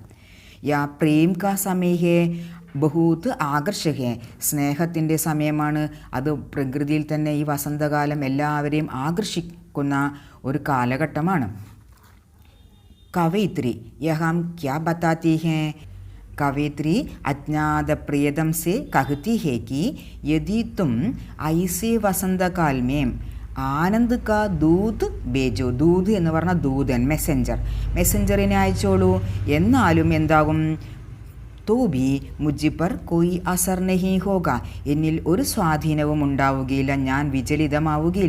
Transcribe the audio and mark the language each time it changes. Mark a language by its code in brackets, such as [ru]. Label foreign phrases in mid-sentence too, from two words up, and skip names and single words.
[hi] या प्रेम का समय है बहुत आकर्षक. [ml] സ്നേഹത്തിൻ്റെ സമയമാണ്. അത് പ്രകൃതിയിൽ തന്നെ ഈ വസന്തകാലം എല്ലാവരെയും ആകർഷിക്കുന്ന ഒരു കാലഘട്ടമാണ്. [hi] कवयित्री यहाँ क्या बताती है. कवित्री अज्ञात प्रियतम से कहती है कि यदि तुम ऐसे वसंत काल में आनंद का दूत भेजो. [ml] ദൂത് എന്ന് പറഞ്ഞാൽ ദൂതൻ, മെസ്സഞ്ചറിനെ അയച്ചോളൂ. എന്നാലും എന്താകും? [hi] तो भी मुझपर कोई असर नहीं होगा. [ml] എന്നിൽ ഒരു സ്വാധീനവും ഉണ്ടാവുകയില്ല, ഞാൻ വിചലിതമാവുകയില്ല.